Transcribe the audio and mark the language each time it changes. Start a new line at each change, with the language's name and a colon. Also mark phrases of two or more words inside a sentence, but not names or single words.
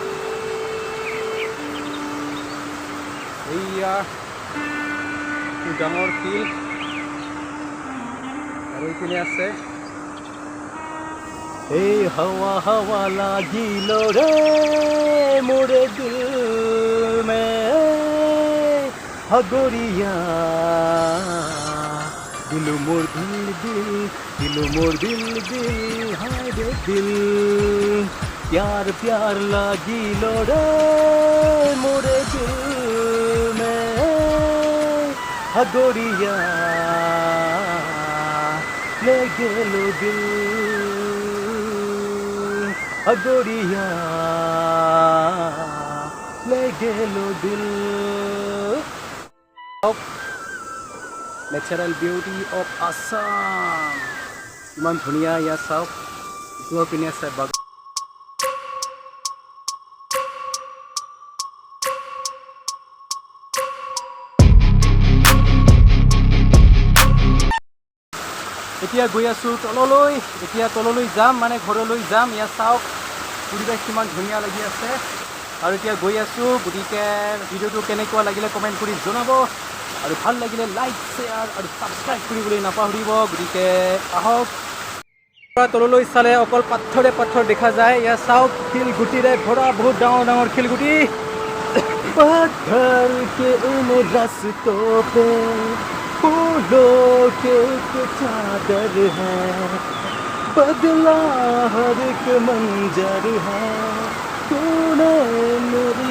Assamese: এইয়া ডাঙৰ শিল আৰু এইপিনে আছে এই
Sadri: हावा हावा लागिल रे मोरे दिल में हगोरिया दिलो मोर दिल हाय रे दिल प्यार प्यार लागी लोड़े मोरे दिल में हगोरिया ले गेलो दिल हगोरिया ले गेलो दिल
English: Natural beauty of Assam
Assamese: ইমান ধুনীয়া ইয়াত চাওক ইটো পিনে আছে এতিয়া গৈ আছোঁ তললৈ এতিয়া তললৈ যাম মানে ঘৰলৈ যাম ইয়াত চাওক পৰিৱেশ কিমান ধুনীয়া লাগি আছে আৰু এতিয়া গৈ আছোঁ গতিকে ভিডিঅ'টো কেনেকুৱা লাগিলে কমেণ্ট কৰি জনাব আৰু ভাল লাগিলে লাইক শ্বেয়াৰ আৰু ছাবস্ক্ৰাইব কৰিবলৈ নাপাহৰিব গতিকে আহক তললৈ চালে অকল পাথৰে পাথৰ দেখা যায় ইয়াত চাওক শিলগুটিৰে ভৰা বহুত ডাঙৰ ডাঙৰ শিলগুটি
Hindi: पत्थर के इन रास्तों पे फूलों के चादर है बदला हर एक मंजर है तूने मेरी